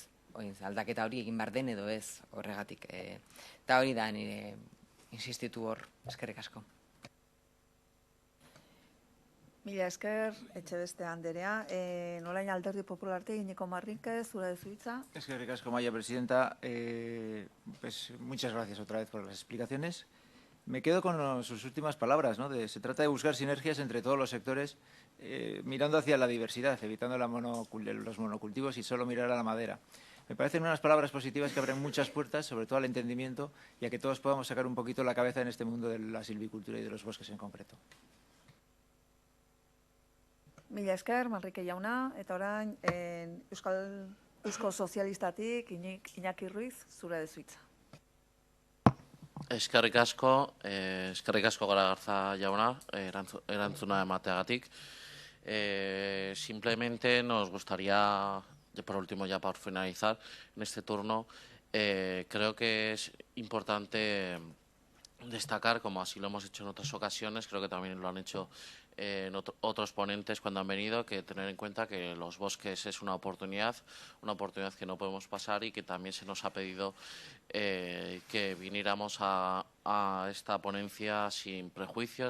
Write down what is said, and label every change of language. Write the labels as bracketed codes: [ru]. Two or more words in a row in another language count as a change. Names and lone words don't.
[eu] Aldaketa hori egin behar den edo ez horregatik. Eta hori da nire insistitu hor, eskerrik asko. Mila esker, Etxebeste Anderea. Nolain Alderdi Populartik, Iñigo Marrínquez, zure dezu hitza. Eskerrik asko, Maia Presidenta. [es] Muchas gracias otra vez por las explicaciones. Me quedo con sus últimas palabras, ¿no? Se trata de buscar sinergias entre todos los sectores, mirando hacia la diversidad, evitando los monocultivos y solo mirar a la madera. Me parecen unas palabras positivas que abren muchas puertas, sobre todo al entendimiento, y a que todos podamos sacar un poquito la cabeza en este mundo de la silvicultura y de los bosques en concreto. [eu] Mila esker, Manrike jauna, eta orain Eusko Sozialistatik Iñaki Ruiz, zure dezuitza. Eskerrik asko Garagarza jauna, erantzuna emateagatik. [es] Simplemente nos gustaría, por último, ya por finalizar en este turno, creo que es importante destacar, como así lo hemos hecho en otras ocasiones, creo que también lo han hecho otros ponentes cuando han venido, que tener en cuenta que los bosques es una oportunidad que no podemos pasar y que también se nos ha pedido que viniéramos a esta ponencia sin prejuicios.